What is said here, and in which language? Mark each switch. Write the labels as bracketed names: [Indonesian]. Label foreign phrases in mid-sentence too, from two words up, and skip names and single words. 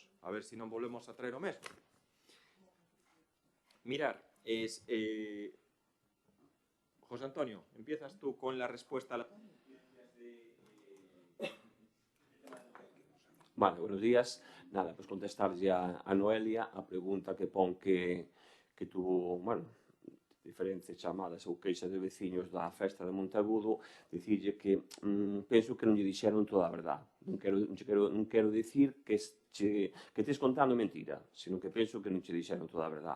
[Galician] A ver se non volvemos a traer o mesmo. Mirar, José Antonio, [Spanish] empiezas tú con la respuesta a la... Vale, buenos días. Nada, [Galician] pues contestarlle a Noelia a pregunta que pon que tuvo, bueno, diferentes chamadas ou queixas de veciños da festa de Monteagudo, dicirlle que penso que non lle dixeron toda a verdade. Non quero dicir que estés contando mentira, sino que penso que non che dixeron toda a verdade.